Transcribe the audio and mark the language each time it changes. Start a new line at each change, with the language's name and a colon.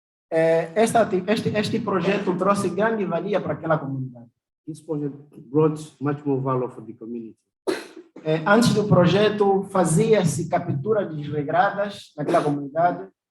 Portuguese: Este projeto trouxe grande valia para aquela comunidade.
English: This project brought much more value for the community.
Portuguese: Antes do projeto, fazia-se captura desregradas naquela comunidade.